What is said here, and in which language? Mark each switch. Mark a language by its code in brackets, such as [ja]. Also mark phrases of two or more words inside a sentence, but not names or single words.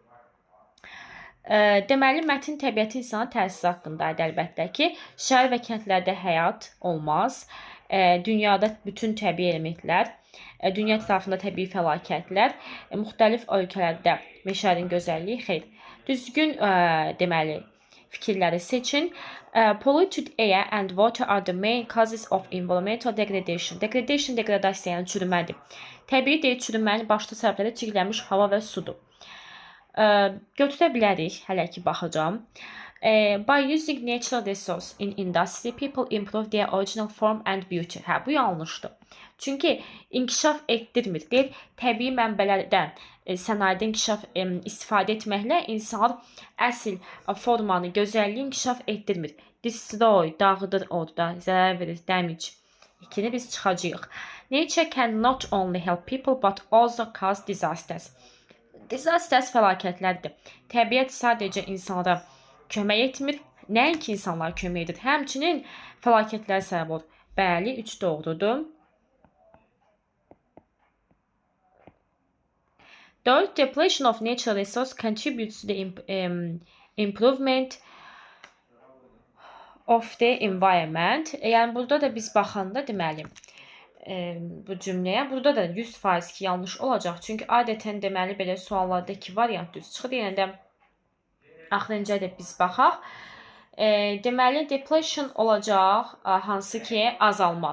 [az] Deməli, mətn təbiətin insana təsiri haqqındaydı əlbəttə ki, şəhər və kəndlərdə həyat olmaz. Dünyada bütün təbii elementlər, dünya ətrafında təbii fəlakətlər, müxtəlif ölkələrdə meşələrin gözəlliyi, xeyr. Düzgün deməli fikirləri seçin. [en] Polluted air and water are the main causes of environmental degradation. [az] Degradation, degradasiya, yəni çürümədir. Təbii deyil, çürümənin başlı səbəbləri çirklənmiş hava və sudur. Götürə bilərik, hələ ki baxacağım. [en] By using natural resource in industry, people improve their original form and beauty. [az] Bu yanlışdır. Çünki inkişaf etdirmir. Deyil, təbii mənbələrdən sənayedə inkişaf istifadə etməklə insanlar əsl formanı, gözəlliyi inkişaf etdirmir. Destroy, dağıdır orada, zərər verir, damage. İkini biz çıxacağıq. [en] Nature can not only help people but also cause disasters. [az] Disasters fəlakətlərdir. Təbiət sadəcə insanlara kömək etmir, nəinki insanlar kömək edir, həmçinin fəlakətlər səbəb olur. Bəli, 3 doğrudur. 4. [en] Depletion of natural resource contributes to the improvement of the environment. [az] Yəni, burada da biz baxanda deməli, bu cümləyə, burada da 100% ki, yanlış olacaq. Çünki adətən deməli, belə suallarda 2 variant düz çıxır. Yəni də axırıncıya da biz baxaq. Deməli, depletion olacaq, hansı ki, azalma.